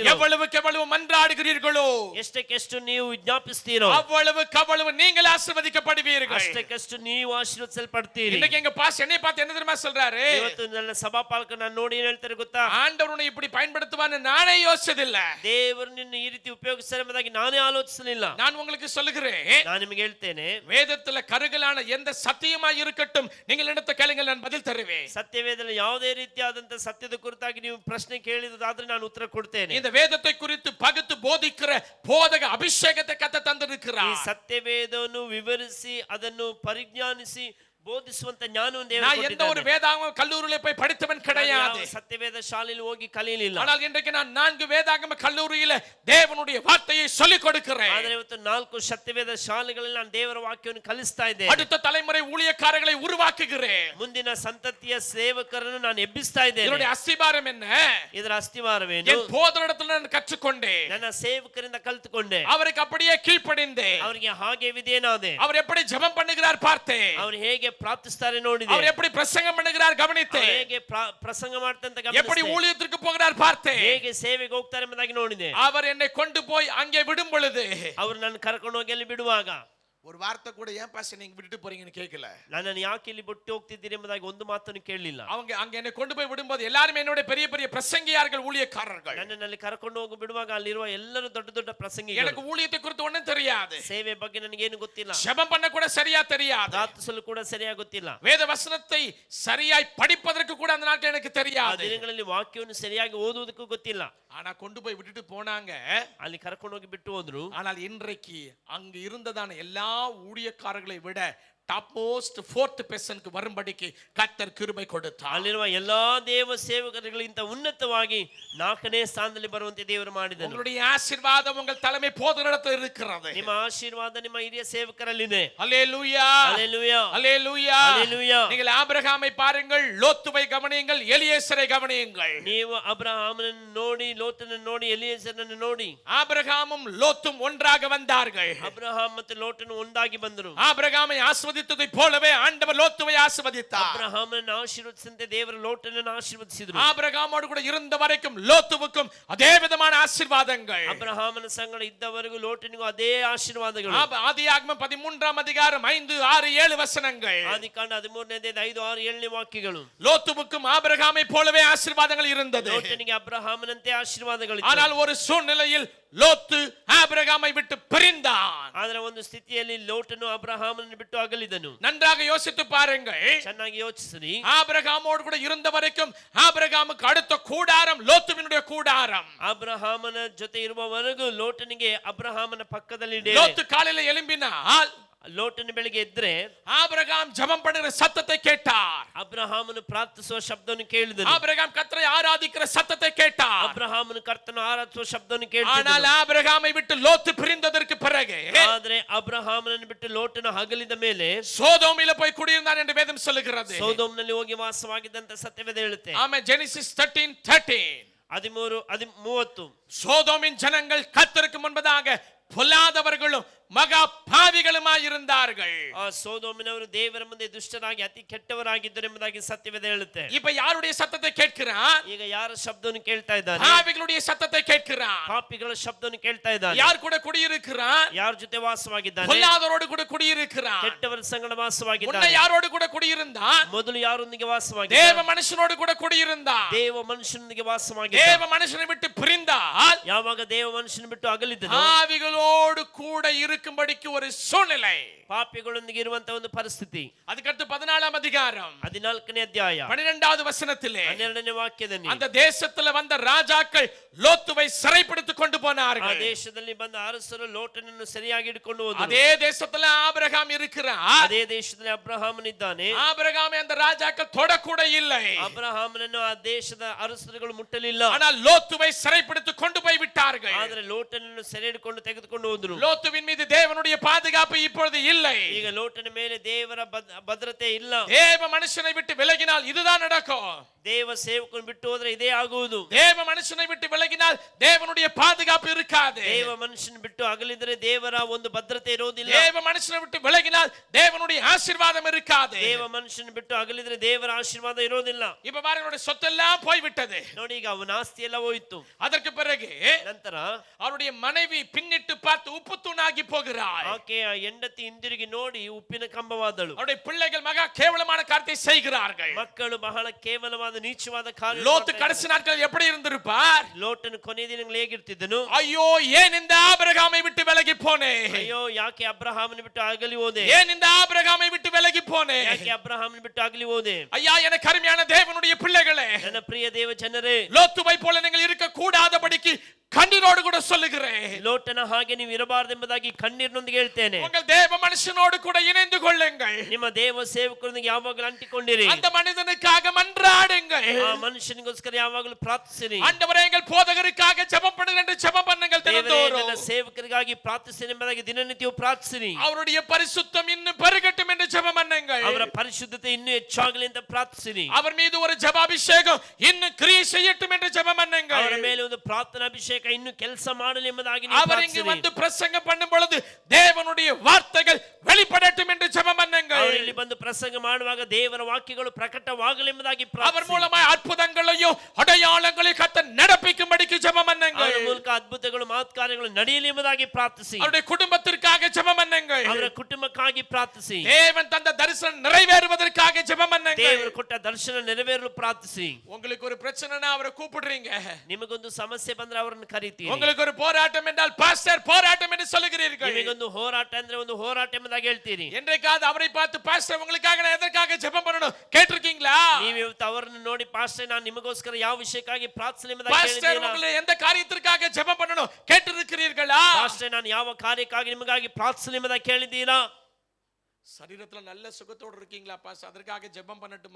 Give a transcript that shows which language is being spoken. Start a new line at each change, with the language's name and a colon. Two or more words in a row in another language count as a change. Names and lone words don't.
Tamil: எவ்வளவு மன்றாடுகிறீர்களோ,
Kannada: ಎಷ್ಟಕ್ಕೆಷ್ಟು ನೀವು ವಿಜ್ಞಾಪಿಸ್ತೀರೋ,
Tamil: அவ்வளவு நீங்கள் ஆசீர்வதிக்கப்படுவீர்கள்.
Kannada: ಅಷ್ಟಕ್ಕೆಷ್ಟು ನೀವು ಆಶೀರ್ವದಿಸಲ್ಪಡ್ತೀರಿ.
Tamil: இன்னைக்கு எங்க பாஸ் என்னை பார்த்து என்ன தெரியுமா சொல்றாரு?
Kannada: ಇವತ್ತು ನನ್ನ ಸಭಾ ಪಾಲಕರು ನಾನು ನೋಡಿ ಏನು ಹೇಳ್ತಾರೆ ಗೊತ್ತಾ?
Tamil: ஆண்டவர் உன்னை இப்படி பயன்படுத்துவான்னு நானே யோசிச்சதில்லை.
Kannada: ದೇವರು ನಿನ್ನ ಈ ರೀತಿ ಉಪಯೋಗಿಸ್ತಾರೆ ಎಂಬುದಾಗಿ ನಾನೇ ಆಲೋಚಿಸಲಿಲ್ಲ.
Tamil: நான் உங்களுக்கு சொல்லுகிறேன்,
Kannada: ನಾನು ನಿಮಗೆ ಹೇಳ್ತೇನೆ,
Tamil: வேதத்துல கருகலான எந்த சத்தியமா இருக்கட்டும், நீங்கள் எடுத்த கேளுங்கள், நான் பதில் தருவேன்.
Kannada: ಸತ್ಯವೇದದಲ್ಲಿ ಯಾವುದೇ ರೀತಿಯಾದಂತ ಸತ್ಯದ ಕುರಿತಾಗಿ ನೀವು ಪ್ರಶ್ನೆ ಕೇಳಿದಾದ್ರೆ ನಾನು ಉತ್ತರ ಕೊಡ್ತೇನೆ.
Tamil: இந்த வேதத்தை குறித்து பகுத்து போதிக்கிற போதக அபிஷேகத்தை கத்த தந்திருக்கிறார்.
Kannada: ಈ ಸತ್ಯವೇದವನ್ನು ವಿವರಿಸಿ ಅದನ್ನು ಪರಿಜ್ಞಾನಿಸಿ ಬೋಧಿಸುವಂತ ಜ್ಞಾನವನ್ನು ದೇವರು
Tamil: நான் எந்த ஒரு
Kannada: ಕೊಟ್ಟಿದ್ದಾನೆ.
Tamil: வேதாகம கல்லூரியில போய் படித்தவன் கிடையாது.
Kannada: ಸತ್ಯವೇದ ಶಾಲೆಯಲ್ಲಿ ಹೋಗಿ ಕಲಿಯಲಿಲ್ಲ.
Tamil: ஆனால் இன்றைக்கு நான் 4 வேதாகம கல்லூரியில தேவனுடைய வார்த்தையை சொல்லிக் கொடுக்கிறேன்.
Kannada: ಆದರೆ ಇವತ್ತು 4 ಸತ್ಯವೇದ ಶಾಲೆಗಳಲ್ಲಿ ನಾನು ದೇವರ ವಾಕ್ಯವನ್ನು ಕಲಿಸ್ತಾ ಇದ್ದೇನೆ.
Tamil: அடுத்த தலைமுறை ஊழியக்காரர்களை உருவாக்குகிறேன்.
Kannada: ಮುಂದಿನ ಸಂತತಿಯ ಸೇವಕರನ್ನು ನಾನು ಎಬ್ಬಿಸ್ತಾ ಇದ್ದೇನೆ.
Tamil: இதனுடைய அஸ்திபாரம் என்ன?
Kannada: ಇದರ ಅಸ್ತಿವಾರವೇನು?
Tamil: என் போதகரிடத்தில் நான் கற்றுக்கொண்டேன்.
Kannada: ನನ್ನ ಸೇವಕರಿಂದ ಕಲಿತುಕೊಂಡೆ.
Tamil: அவருக்கு அப்படியே கீழ்ப்படிந்தேன்.
Kannada: ಅವರಿಗೆ ಹಾಗೆ ವಿಧೇಯನಾದೆ.
Tamil: அவர் எப்படி ஜெபம் பண்ணுகிறார் பார்த்தேன்.
Kannada: ಅವರು ಹೇಗೆ ಪ್ರಾರ್ಥಿಸ್ತಾರೆ ನೋಡಿದೆ.
Tamil: அவர் எப்படி பிரசங்கம் பண்ணுகிறார் கவனித்தேன்.
Kannada: ಹೇಗೆ ಪ್ರಸಂಗ ಮಾಡ್ತಂತ
Tamil: எப்படி
Kannada: ಗಮನಿಸಿದೆ.
Tamil: ஊழியத்திற்கு போகிறார் பார்த்தேன்.
Kannada: ಹೇಗೆ ಸೇವೆಗೆ ಹೋಗ್ತಾರೆ ಎಂಬುದಾಗಿ ನೋಡಿದೆ.
Tamil: அவர் என்னை கொண்டு போய் அங்கே விடும் பொழுது,
Kannada: ಅವರು ನನ್ನ ಕರ್ಕೊಂಡು ಹೋಗಿ ಅಲ್ಲಿ ಬಿಡುವಾಗ
Tamil: ஒரு வார்த்தை கூட ஏன் பாஸ்டர் நீங்க விட்டுட்டு போறீங்கன்னு கேட்கல.
Kannada: ನನ್ನನ್ನು ಯಾಕೆ ಇಲ್ಲಿ ಬಿಟ್ಟು ಹೋಗ್ತಿದ್ದೀರಿ ಎಂಬುದಾಗಿ ಒಂದು ಮಾತನ್ನು ಕೇಳಲಿಲ್ಲ.
Tamil: அவங்க அங்க என்னை கொண்டு போய் விடும்போது எல்லாரும் என்னோட பெரிய பெரிய பிரசங்கியார்கள், ஊழியக்காரர்கள்.
Kannada: ನನ್ನನ್ನು ಅಲ್ಲಿ ಕರ್ಕೊಂಡು ಹೋಗಿ ಬಿಡುವಾಗ ಅಲ್ಲಿರುವ ಎಲ್ಲರೂ ದೊಡ್ಡ ದೊಡ್ಡ ಪ್ರಸಂಗಿಗಳು.
Tamil: எனக்கு ஊழியத்தை குறித்து ஒண்ணும் தெரியாது.
Kannada: ಸೇವೆ ಬಗ್ಗೆ ನನಗೇನು ಗೊತ್ತಿಲ್ಲ.
Tamil: ஜெபம் பண்ண கூட சரியா தெரியாது.
Kannada: ಪ್ರಾರ್ಥಿಸಲು ಕೂಡ ಸರಿಯಾಗಿ ಗೊತ್ತಿಲ್ಲ.
Tamil: வேத வசனத்தை சரியாய் படிப்பதற்கு கூட அந்த நாட்கள் எனக்கு
Kannada: ಆ
Tamil: தெரியாது.
Kannada: ದಿನಗಳಲ್ಲಿ ವಾಕ್ಯವನ್ನು ಸರಿಯಾಗಿ ಓದುವುದಕ್ಕೂ ಗೊತ್ತಿಲ್ಲ.
Tamil: ஆனா கொண்டு போய் விட்டுட்டு போனாங்க.
Kannada: ಅಲ್ಲಿ ಕರ್ಕೊಂಡು ಹೋಗಿ ಬಿಟ್ಟು ಹೋದ್ರು.
Tamil: ஆனால் இன்றைக்கு அங்கு இருந்ததான எல்லா ஊழியக்காரர்களை விட
English: top most 4th personukku
Tamil: வரும்படிக்கு கர்த்தர் கிருபை கொடுத்தார்.
Kannada: ಅಲ್ಲಿರುವ ಎಲ್ಲಾ ದೇವ ಸೇವಕರುಗಳಿಗಿಂತ ಉನ್ನತವಾಗಿ 4ನೇ ಸ್ಥಾನದಲ್ಲಿ ಬರುವಂತೆ ದೇವರು ಮಾಡಿದನು.
Tamil: உங்களுடைய ஆசீர்வாதம் உங்கள் தலைமை போதகரிடத்தில் இருக்கிறது.
Kannada: ನಿಮ್ಮ ಆಶೀರ್ವಾದ ನಿಮ್ಮ ಹಿರಿಯ ಸೇವಕರಲ್ಲಿದೆ.
Tamil: அல்லேலூயா, அல்லேலூயா, அல்லேலூயா, அல்லேலூயா. நீங்கள் ஆபிரகாமை பாருங்கள், லோத்துவை கவனியுங்கள், எலியேசரை கவனியுங்கள்.
Kannada: ನೀವು ಅಬ್ರಹಾಮನನ್ನು ನೋಡಿ, ಲೋಟನನ್ನು ನೋಡಿ, ಎಲಿಯೇಸರನ್ನು ನೋಡಿ.
Tamil: ஆபிரகாமும் லோத்தும் ஒன்றாக வந்தார்கள்.
Kannada: ಅಬ್ರಹಾಮ್ ಮತ್ತು ಲೋಟನು ಒಂದಾಗಿ ಬಂದರು.
Tamil: ஆபிரகாமை ஆசீர்வதித்ததை போலவே ஆண்டவர் லோத்துவை ஆசீர்வதித்தார்.
Kannada: ಅಬ್ರಹಾಮನನ್ನು ಆಶೀರ್ವದಿಸಿದಂತೆ ದೇವರು ಲೋಟನನ್ನು ಆಶೀರ್ವದಿಸಿದರು.
Tamil: ஆபிரகாமோடு கூட இருந்த வரைக்கும் லோத்துவுக்கும் அதே விதமான ஆசீர்வாதங்கள்.
Kannada: ಅಬ್ರಹಾಮನ ಸಂಗಡ ಇದ್ದವರೆಗೂ ಲೋಟನಿಗೂ ಅದೇ ಆಶೀರ್ವಾದಗಳು.
Tamil: ஆதியாகமம் 13ஆம் அதிகாரம் 5, 6, 7 வசனங்கள்.
Kannada: ಆದಿಕಾಂಡ 13ನೇ 5, 6, 7ನೇ ವಾಕ್ಯಗಳು.
Tamil: லோத்துவுக்கும் ஆபிரகாமை போலவே ஆசீர்வாதங்கள் இருந்தது.
Kannada: ಲೋಟನಿಗೆ ಅಬ್ರಹಾಮನಂತೆ ಆಶೀರ್ವಾದಗಳು.
Tamil: ஆனால் ஒரு சூழ்நிலையில் லோத்து ஆபிரகாமை விட்டு பிரிந்தான்.
Kannada: ಆದರೆ ಒಂದು ಸ್ಥಿತಿಯಲ್ಲಿ ಲೋಟನು ಅಬ್ರಹಾಮನನ್ನು ಬಿಟ್ಟು ಅಗಲಿದನು.
Tamil: நன்றாக யோசித்து பாருங்கள்.
Kannada: ಚೆನ್ನಾಗಿ ಯೋಚಿಸಿರಿ.
Tamil: ஆபிரகாமோடு கூட இருந்த வரைக்கும் ஆபிரகாமுக்கு அடுத்த கூடாரம் லோத்துவினுடைய கூடாரம்.
Kannada: ಅಬ್ರಹಾಮನ ಜೊತೆ ಇರುವವರೆಗೂ ಲೋಟನಿಗೆ ಅಬ್ರಹಾಮನ ಪಕ್ಕದಲ್ಲಿ
Tamil: லோத்து காலையில எழும்பினால்
Kannada: ಲೋಟನ ಬೆಳಿಗ್ಗೆ ಎದ್ರೆ
Tamil: ஆபிரகாம் ஜெபம் பண்ணுகிற சத்தத்தை கேட்டார்.
Kannada: ಅಬ್ರಹಾಮನು ಪ್ರಾರ್ಥಿಸುವ ಶಬ್ದವನ್ನು ಕೇಳಿದನು.
Tamil: ஆபிரகாம் கர்த்தரை ஆராதிக்கிற சத்தத்தை கேட்டார்.
Kannada: ಅಬ್ರಹಾಮನು ಕರ್ತನ ಆರಾಧಿಸುವ ಶಬ್ದವನ್ನು
Tamil: ஆனால்
Kannada: ಕೇಳಿದನು.
Tamil: ஆபிரகாமை விட்டு லோத்து பிரிந்ததற்கு பிறகு
Kannada: ಆದರೆ ಅಬ್ರಹಾಮನನ್ನು ಬಿಟ್ಟು ಲೋಟನು ಅಗಲಿದ ಮೇಲೆ
Tamil: சோதோமில போய் குடியிருந்தான் என்று வேதம் சொல்லுகிறது.
Kannada: ಸೋದೋಮ್ನಲ್ಲಿ ಹೋಗಿ ವಾಸವಾಗಿದ್ದಂತ ಸತ್ಯವೇದ ಹೇಳುತ್ತೆ.
Tamil: ஆமென். ஜெனிசிஸ் 13:13. 13:30 சோதோமின் ஜனங்கள் கர்த்தருக்கு முன்பதாக பொல்லாதவர்களும் மகா பாவிகளுமாய் இருந்தார்கள்.
Kannada: ಆ ಸೋದೋಮಿನವರು ದೇವರ ಮುಂದೆ ದುಷ್ಟರಾಗಿ ಅತಿ ಕೆಟ್ಟವರಾಗಿದ್ದರು ಎಂಬುದಾಗಿ ಸತ್ಯವೇದ ಹೇಳುತ್ತೆ.
Tamil: இப்ப யாருடைய சத்தத்தை கேட்கிறான்?
Kannada: ಈಗ ಯಾರ ಶಬ್ದವನ್ನು ಕೇಳ್ತಾ ಇದ್ದಾನೆ?
Tamil: பாவிகளுடைய சத்தத்தை கேட்கிறான்.
Kannada: ಪಾಪಿಗಳ ಶಬ್ದವನ್ನು ಕೇಳ್ತಾ ಇದ್ದಾನೆ.
Tamil: யார் கூட குடியிருக்கிறான்?
Kannada: ಯಾರ ಜೊತೆ ವಾಸವಾಗಿದ್ದಾನೆ?
Tamil: பொல்லாதவரோடு கூட குடியிருக்கிறான்.
Kannada: ಕೆಟ್ಟವರ ಸಂಗಡ
Tamil: முன்ன
Kannada: ವಾಸವಾಗಿದ್ದಾನೆ.
Tamil: யாரோடு கூட குடியிருந்தான்?
Kannada: ಮೊದಲು ಯಾರೊಂದಿಗೆ
Tamil: தேவ
Kannada: ವಾಸವಾಗಿದ್ದಾನೆ?
Tamil: மனுஷனோடு கூட குடியிருந்தான்.
Kannada: ದೇವ ಮನುಷ್ಯನೊಂದಿಗೆ ವಾಸವಾಗಿದ್ದಾನೆ.
Tamil: தேவ மனுஷனை விட்டு பிரிந்தால்
Kannada: ಯಾವಾಗ ದೇವ ಮನುಷ್ಯನ ಬಿಟ್ಟು ಅಗಲಿದ್ದನು,
Tamil: பாவிகளோடு கூட இருக்கும்படிக்கு ஒரு சூழ்நிலை.
Kannada: ಪಾಪಿಗಳೊಂದಿಗೆ ಇರುವಂತ ಒಂದು ಪರಿಸ್ಥಿತಿ.
Tamil: அதுக்கடுத்து 14ஆம் அதிகாரம்
Kannada: 14ನೇ ಅಧ್ಯಾಯ
Tamil: 12வது வசனத்திலே
Kannada: 12ನೇ ವಾಕ್ಯದಲ್ಲಿ
Tamil: அந்த தேசத்துல வந்த ராஜாக்கள் லோத்துவை சிறைப்பிடித்துக் கொண்டு
Kannada: ಆ
Tamil: போனார்கள்.
Kannada: ದೇಶದಲ್ಲಿ ಬಂದ ಅರಸರು ಲೋಟನನ್ನು ಸರಿಯಾಗಿ ಹಿಡ್ಕೊಂಡು ಹೋದರು.
Tamil: அதே தேசத்துல ஆபிரகாம் இருக்கிறார்.
Kannada: ಅದೇ ದೇಶದಲ್ಲಿ ಅಬ್ರಹಾಮನಿದ್ದಾನೆ.
Tamil: ஆபிரகாமை அந்த ராஜாக்கள் தொடக்கூட இல்லை.
Kannada: ಅಬ್ರಹಾಮನನ್ನು ಆ ದೇಶದ ಅರಸರುಗಳು ಮುಟ್ಟಲಿಲ್ಲ.
Tamil: ஆனால் லோத்துவை சிறைப்பிடித்துக் கொண்டு போய் விட்டார்கள்.
Kannada: ಆದರೆ ಲೋಟನನ್ನು ಸೆರೆ ಹಿಡಿಕೊಂಡು ತೆಗೆದುಕೊಂಡು ತೆಗೆದುಕೊಂಡು ಹೋದ್ರು.
Tamil: லோத்துவின் மீது தேவனுடைய பாதுகாப்பு இப்பொழுது இல்லை.
Kannada: ಈಗ ಲೋಟನ ಮೇಲೆ ದೇವರ ಭದ್ರತೆ ಇಲ್ಲ.
Tamil: தேவ மனுஷனை விட்டு விலகினால் இதுதான் நடக்கும்.
Kannada: ದೇವ ಸೇವಕನ ಬಿಟ್ಟು ಹೋದ್ರೆ ಇದೇ ಆಗುವುದು.
Tamil: தேவ மனுஷனை விட்டு விலகினால் தேவனுடைய பாதுகாப்பு இருக்காது.
Kannada: ದೇವ ಮನುಷ್ಯನ ಬಿಟ್ಟು ಅಗಲಿದ್ರೆ ದೇವರ ಒಂದು ಭದ್ರತೆ ಇರೋದಿಲ್ಲ.
Tamil: தேவ மனுஷனை விட்டு விலகினால் தேவனுடைய ஆசீர்வாதம் இருக்காது.
Kannada: ದೇವ ಮನುಷ್ಯನ ಬಿಟ್ಟು ಅಗಲಿದ್ರೆ ದೇವರ ಆಶೀರ್ವಾದ ಇರೋದಿಲ್ಲ.
Tamil: இப்ப பாருங்க, அவருடைய சொத்தெல்லாம் போய் விட்டது.
Kannada: ನೋಡಿ, ಈಗ ಅವನ ಆಸ್ತಿ ಎಲ್ಲ ಹೋಯಿತು.
Tamil: அதற்கு பிறகு
Kannada: ನಂತರ
Tamil: அவருடைய மனைவி பின்னிட்டு பார்த்து உப்பு தூணாகி போகிறாள்.
Kannada: ಆಕೆಯ ಹೆಂಡತಿ ಹಿಂದಿರುಗಿ ನೋಡಿ ಉಪ್ಪಿನ ಕಂಬವಾದಳು.
Tamil: அவருடைய பிள்ளைகள் மகா கேவலமான காரியத்தை செய்கிறார்கள்.
Kannada: ಮಕ್ಕಳು ಬಹಳ ಕೇವಲವಾದ ನೀಚವಾದ ಕಾರ್ಯ.
Tamil: லோத்து கடைசி நாட்கள் எப்படி இருந்திருப்பார்?
Kannada: ಲೋಟನ ಕೊನೆ ದಿನಗಳು ಹೇಗಿರ್ತಿದ್ದನು?
Tamil: ஐயோ, ஏன் இந்த ஆபிரகாமை விட்டு விலகி போனே?
Kannada: ಅಯ್ಯೋ, ಯಾಕೆ ಅಬ್ರಹಾಮನ ಬಿಟ್ಟು ಅಗಲಿ ಹೋದೆ?
Tamil: ஏன் இந்த ஆபிரகாமை விட்டு விலகி போனே?
Kannada: ಯಾಕೆ ಅಬ್ರಹಾಮನ ಬಿಟ್ಟು ಅಗಲಿ ಹೋದೆ?
Tamil: ஐயா, எனக்கு அருமையான தேவனுடைய பிள்ளைகளே,
Kannada: ನನ್ನ ಪ್ರಿಯ ದೇವ ಜನರೇ,
Tamil: லோத்துவை போல நீங்கள் இருக்க கூடாதபடிக்கு கண்ணீரோடு கூட சொல்லுகிறேன்.
Kannada: ಲೋಟನ ಹಾಗೆ ನೀವು ಇರಬಾರದೆಂಬುದಾಗಿ ಕಣ್ಣೀರಿನೊಂದಿಗೆ ಹೇಳ್ತೇನೆ.
Tamil: உங்கள் தேவ மனுஷனோடு கூட இணைந்து கொள்ளுங்கள்.
Kannada: ನಿಮ್ಮ ದೇವ ಸೇವಕರೊಂದಿಗೆ ಯಾವಾಗಲೂ ಅಂಟಿಕೊಂಡಿರಿ.
Tamil: அந்த மனிதனுக்காக மன்றாடுங்கள்.
Kannada: ಆ ಮನುಷ್ಯನಿಗೋಸ್ಕರ ಯಾವಾಗಲೂ ಪ್ರಾರ್ಥಿಸಿರಿ.
Tamil: ஆண்டவரே, எங்கள் போதகருக்காக ஜெபம் பண்ணுங்கள் என்று ஜெபம் பண்ணுங்கள்
Kannada: ದೇವರೇ,
Tamil: தினந்தோறும்.
Kannada: ನನ್ನ ಸೇವಕರಿಗಾಗಿ ಪ್ರಾರ್ಥಿಸಿರಿ ಎಂಬುದಾಗಿ ದಿನನಿತ್ಯವೂ ಪ್ರಾರ್ಥಿಸಿರಿ.
Tamil: அவருடைய பரிசுத்தம் இன்னும் பெருகட்டும் என்று ஜெபம் பண்ணுங்கள்.
Kannada: ಅವರ ಪರಿಶುದ್ಧತೆ ಇನ್ನೂ ಹೆಚ್ಚಾಗಲಿ ಅಂತ ಪ್ರಾರ್ಥಿಸಿರಿ.
Tamil: அவர் மீது ஒரு ஜெபாபிஷேகம் இன்னும் கிரியை செய்யட்டும் என்று ஜெபம் பண்ணுங்கள்.
Kannada: ಅವರ ಮೇಲೆ ಒಂದು ಪ್ರಾರ್ಥನಾ ಅಭಿಷೇಕ ಇನ್ನು ಕೆಲಸ ಮಾಡಲಿ ಎಂಬುದಾಗಿ
Tamil: அவர் இங்கு வந்து பிரசங்கம் பண்ணும் பொழுது தேவனுடைய வார்த்தைகள் வெளிப்படட்டும் என்று ஜெபம் பண்ணுங்கள்.
Kannada: ಅವರು ಇಲ್ಲಿ ಬಂದು ಪ್ರಸಂಗ ಮಾಡುವಾಗ ದೇವರ ವಾಕ್ಯಗಳು ಪ್ರಕಟವಾಗಲಿ ಎಂಬುದಾಗಿ
Tamil: அவர்
Kannada: ಪ್ರಾರ್ಥಿಸಿರಿ.
Tamil: மூலமாய் அற்புதங்களையும் அடையாளங்களையும் கர்த்தர் நடப்பிக்கும்படிக்கு ஜெபம் பண்ணுங்கள்.
Kannada: ಅವರ ಮೂಲಕ ಅದ್ಭುತಗಳು ಮಹತ್ಕಾರ್ಯಗಳು ನಡೆಯಲಿ ಎಂಬುದಾಗಿ ಪ್ರಾರ್ಥಿಸಿ.
Tamil: அவருடைய குடும்பத்திற்காக ஜெபம் பண்ணுங்கள்.
Kannada: ಅವರ ಕುಟುಂಬಕ್ಕಾಗಿ ಪ್ರಾರ್ಥಿಸಿ.
Tamil: தேவன் தந்த தரிசனம் நிறைவேறுவதற்காக ஜெபம் பண்ணுங்கள்.
Kannada: ದೇವರು ಕೊಟ್ಟ ದರ್ಶನ ನೆರವೇರಲು ಪ್ರಾರ್ಥಿಸಿ.
Tamil: உங்களுக்கு ஒரு பிரச்சனைனா அவரை கூப்பிடுறீங்க.
Kannada: ನಿಮಗೊಂದು ಸಮಸ್ಯೆ ಬಂದ್ರೆ ಅವರನ್ನು ಕರೀತೀರಿ.
Tamil: உங்களுக்கு ஒரு போராட்டம் என்றால் பாஸ்டர் போராட்டம் என்று சொல்லுகிறீர்கள்.
Kannada: ನಿಮಗೊಂದು ಹೋರಾಟ ಅಂದ್ರೆ ಒಂದು ಹೋರಾಟ ಎಂಬುದಾಗಿ ಹೇಳ್ತೀರಿ.
Tamil: என்றைக்காவது அவரை பார்த்து பாஸ்டர் உங்களுக்காக நான் எதற்காக ஜெபம் பண்ணணும் கேட்டிருக்கீங்களா?
Kannada: ನೀವು ಇವತ್ತು ಅವರನ್ನು ನೋಡಿ ಪಾಸ್ಟರ್ ನಾನು ನಿಮಗೋಸ್ಕರ ಯಾವ ವಿಷಯಕ್ಕಾಗಿ ಪ್ರಾರ್ಥನೆ ಎಂಬುದಾಗಿ
Tamil: பாஸ்டர்
Kannada: ಹೇಳಿದ್ದೀರಾ?
Tamil: உங்களை எந்த காரியத்திற்காக ஜெபம் பண்ணணும் கேட்டிருக்கிறீர்களா?
Kannada: ಪಾಸ್ಟರ್ ನಾನು ಯಾವ ಕಾರ್ಯಕ್ಕಾಗಿ ನಿಮಗಾಗಿ ಪ್ರಾರ್ಥನೆ ಎಂಬುದಾಗಿ ಕೇಳಿದ್ದೀರಾ?
Tamil: சரீரத்துல நல்ல சுகத்தோடு இருக்கீங்களா பாஸ்டர், அதற்காக ஜெபம் பண்ணட்டுமா